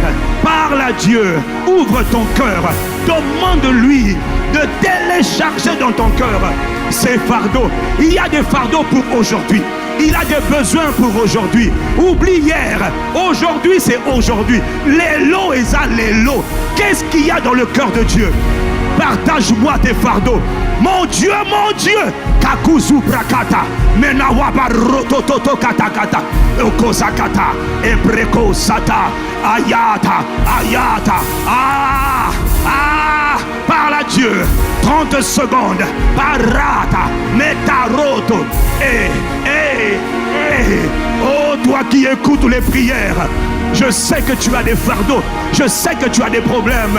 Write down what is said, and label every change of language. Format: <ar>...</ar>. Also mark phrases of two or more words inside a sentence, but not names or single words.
<fr>Parle à Dieu, ouvre ton cœur, demande-lui de télécharger dans ton cœur ces fardeaux. Il y a des fardeaux pour aujourd'hui. Il a des besoins pour aujourd'hui. Oublie hier. Aujourd'hui, c'est aujourd'hui. Les lots et ça, les lots. Qu'est-ce qu'il y a dans le cœur de Dieu? Partage-moi tes fardeaux. Mon Dieu, Kakuzu Prakata, Menawaba Rotototo Katakata, Okozakata, Ebreko Sata, Ayata, parle à Dieu, 30 secondes, Parata, Metaroto, oh toi qui écoutes les prières, Je sais que tu as des fardeaux. Je sais que tu as des problèmes.</fr>